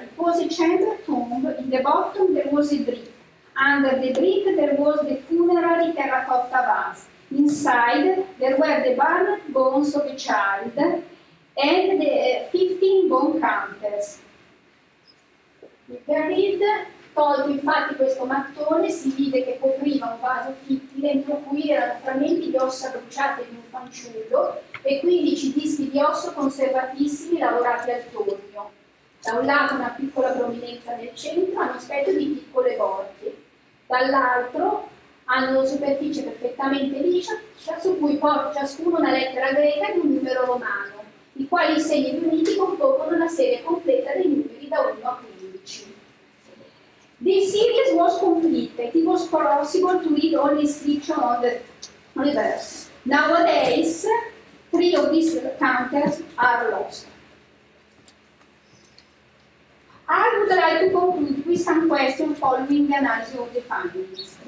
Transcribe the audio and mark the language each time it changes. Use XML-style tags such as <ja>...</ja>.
<en>It was a chamber tomb. In the bottom there was a brick. Under the brick there was the funerary terracotta vase. Inside there were the burned bones of a child and the 15 bone counters.</en> <it>David tolto infatti questo mattone, si vide che copriva un vaso fittile entro cui erano frammenti di ossa bruciate di un fanciullo e 15 dischi di osso conservatissimi lavorati al tornio. Da un lato una piccola prominenza nel centro, hanno aspetto di piccole borchie. Dall'altro hanno superficie perfettamente liscia, su cui porta ciascuno una lettera greca e un numero romano, i quali segni riuniti compongono una serie completa dei numeri da 1 a 15.</it> <en>The series was completed. It was possible to read all the inscription on the reverse. Nowadays, 3 of these counters are lost. I would like to conclude with some questions following the analysis of the findings.</en>